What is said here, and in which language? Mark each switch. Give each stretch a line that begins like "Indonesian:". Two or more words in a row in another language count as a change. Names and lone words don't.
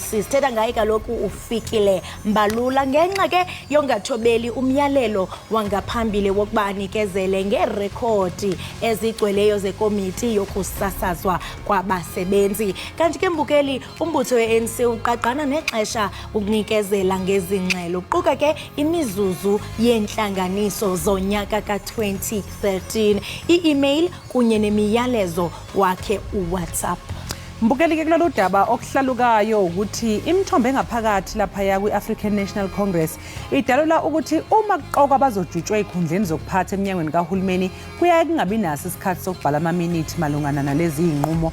Xhosa: Sithetha ngaye kaloku ufikile mbalula ngenxa ke yongathobeli umyalelo wangaphambili wokuba anikezele ngerekhodi ezigcweleyo zekomiti yokusasazwa kwabasebenzi. Kanti ke mbukeli umbutho we-ANC uqaqana nexesha ukunikezela ngezingxelo kuquka ke imizuzu yentlanganiso zonyaka ka-2013 i-email kunye nemiyalezo wakhe uWhatsApp.
Zulu: Mbukeli ke kulolu daba okuhlalukayo ukuthi imithombo engaphakathi lapha ya kwi-African National Congress idalula ukuthi uma kuqoka abazojutshwa ezikhundleni zokuphatha eminyangweni kahulumeni kuyaye kungabi naso isikhathi sokubhala amaminithi malungana nalezi zinqumo.